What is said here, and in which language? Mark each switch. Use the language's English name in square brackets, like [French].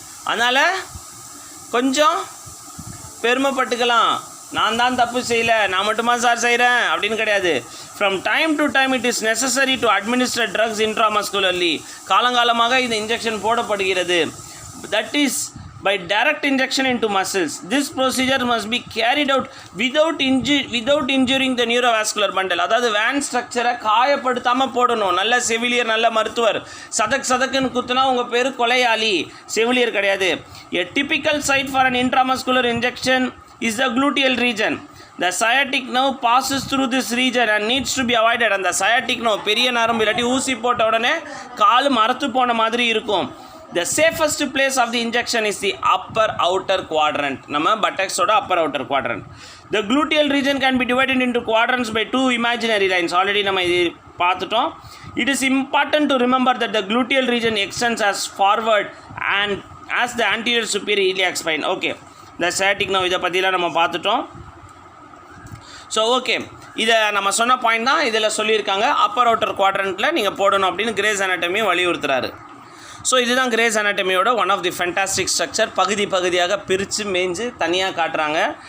[Tamil] அதனால் கொஞ்சம் பெருமைப்பட்டுக்கலாம், நான் தான் தப்பு செய்யலை, நான் மட்டுமா சார் செய்கிறேன் அப்படின்னு கிடையாது. [English] From time to time it is necessary to administer drugs intramuscularly. [Tamil] காலங்காலமாக இந்த இன்ஜெக்ஷன் போடப்படுகிறது. [English] That is by direct injection into muscles. This procedure must be carried out without injuring the neurovascular bundle. [Tamil] அதாவது வேன் ஸ்ட்ரக்சரை காயப்படுத்தாமல் போடணும். நல்ல செவிலியர், நல்ல மருத்துவர். சதக்குன்னு குத்துனா உங்கள் பேர் கொலையாளி, செவிலியர் கிடையாது. [English] A typical site for an intramuscular injection is the gluteal region. The sciatic nerve passes through this region and needs to be avoided. [Tamil] அந்த sciatic nerve பெரிய நரம்பு இல்லாட்டி ஊசி போட்ட உடனே கால் மரத்து போன மாதிரி இருக்கும். [English] The safest place of the injection is the upper outer quadrant. நம்ம buttocks ஓட upper outer quadrant. The gluteal region can be divided into quadrants by two imaginary lines. [Tamil] Already நம்ம இது பார்த்துட்டோம். [English] It is important to remember that the gluteal region extends as forward and as the anterior superior iliac spine. Okay. [Tamil] The sciatic nerve இதை பற்றிலாம் நம்ம பார்த்துட்டோம். So okay, இதை நம்ம சொன்ன பாயிண்ட் தான் இதில் சொல்லியிருக்காங்க. அப்பர் அவுட்டர் குவாட்ரண்ட்டில் நீங்கள் போடணும் அப்படின்னு கிரேஸ் அனாட்டமியை வலியுறுத்துறாரு. ஸோ இதுதான் grace அனாட்டமியோட [English] One of the fantastic structure. [Tamil] பகுதியாக பிரித்து மேய்ஞ்சு தனியாக காட்டுறாங்க.